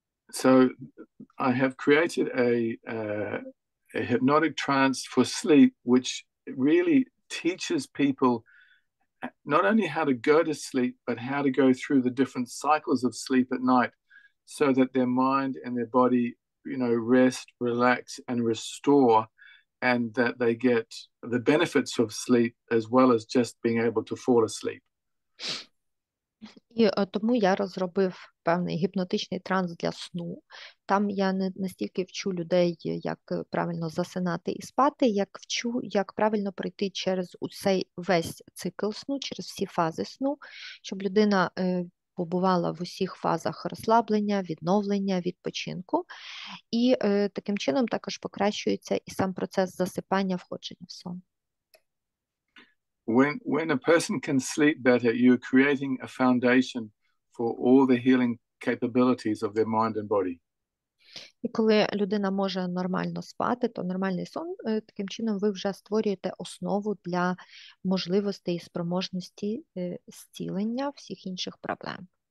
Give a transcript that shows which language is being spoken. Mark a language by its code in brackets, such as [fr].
[en] So I have created a hypnotic trance for sleep, which really teaches people not only how to go to sleep, but how to go through the different cycles of sleep at night so that their mind and their body, rest, relax, and restore and that they get the benefits of sleep as well as just being able to fall asleep. [uk] І тому я розробив певний гіпнотичний транс для сну. Там я не настільки вчу людей, як правильно засинати і спати, як вчу, як правильно пройти через цей весь цикл сну, через всі фази сну, щоб людина побувала в усіх фазах розслаблення, відновлення, відпочинку. І таким чином також покращується і сам процес засипання, входження в сон. [en] When a person can sleep better, you're creating a foundation for all the healing capabilities of their mind and body. [uk] І коли людина може нормально спати, то нормальний сон, таким чином ви вже створюєте основу для можливостей і спроможності зцілення всіх інших проблем.